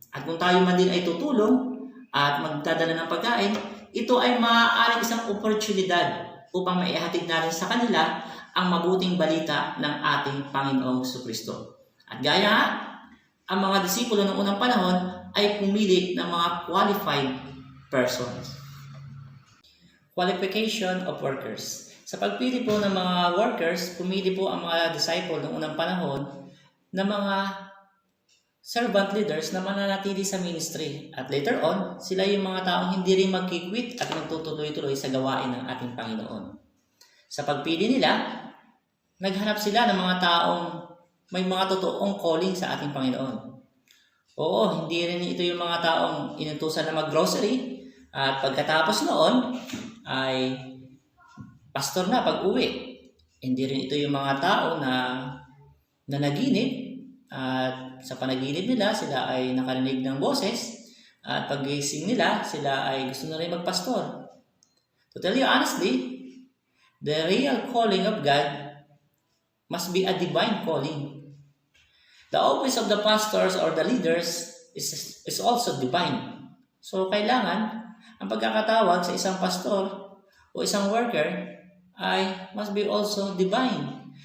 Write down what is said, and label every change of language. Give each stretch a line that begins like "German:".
Filipino: At kung tayo man din ay tutulong at magdadala ng pagkain, ito ay maaaring isang oportunidad upang maihatid natin sa kanila ang mabuting balita ng ating Panginoong sa Kristo. At gaya nga, ang mga disipulo ng unang panahon ay pumili ng mga
English: qualified persons. Qualification of workers.
Filipino: Sa pagpili po ng mga workers, pumili po ang mga disciple ng unang panahon na mga servant leaders na mananatili sa ministry. At later on, sila yung mga taong hindi rin magkikwit at magtutuloy-tuloy sa gawain ng ating Panginoon. Sa pagpili nila, naghanap sila ng mga taong may mga totoong calling sa ating Panginoon. Oo, hindi rin ito yung mga taong inutusan na mag-grocery at pagkatapos noon ay pastor na pag-uwi. Hindi rin ito yung mga tao na naginip at sa panaginip nila sila ay nakarinig ng boses at paggising nila sila ay gusto na rin magpastor.
English: To tell you honestly, the real calling of God must be a divine calling. The office of the pastors or the leaders is also divine.
Filipino: So kailangan ang pagkakatawag sa isang pastor o isang worker ay
English: must be also divine.